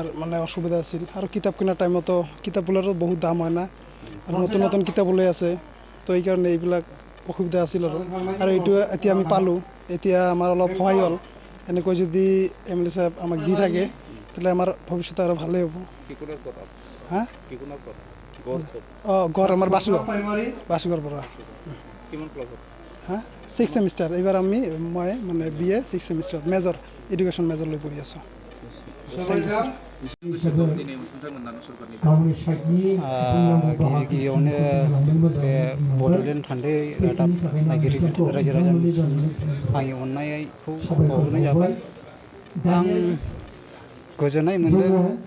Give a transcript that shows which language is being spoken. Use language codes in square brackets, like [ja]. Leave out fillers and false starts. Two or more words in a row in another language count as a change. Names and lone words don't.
[as] মানে অসুবিধা আছিল আৰু কিতাপ কিনাৰ টাইমতো কিতাপবোৰৰো বহুত দাম হয় না আৰু নতুন নতুন কিতাপ ওলাই আছে তো এইকাৰণে এইবিলাক অসুবিধা আছিল আৰু এইটো এতিয়া আমি পালোঁ এতিয়া আমাৰ অলপ সহায় হ'ল এনেকৈ যদি MLA সাহেব আমাক দি থাকে তাহলে আমাৰ ভৱিষ্যতে আৰু ভালেই হ'ব হা গড় আমাৰ বাসুগাঁৱৰ পৰা হা 6 সেমিষ্টাৰ এইবাৰ মই মানে BA 6 সেমিষ্টাৰ [en] major education major [as] লৈ পঢ়ি আছোঁ [brx] गिबियावनो बे बड'लेण्ड फान्दै रादाब नायगिरि रायजो राजानिसिम आंनि अननायखौ बावहरनाय जाबाय आं गोजोननाय मोनदों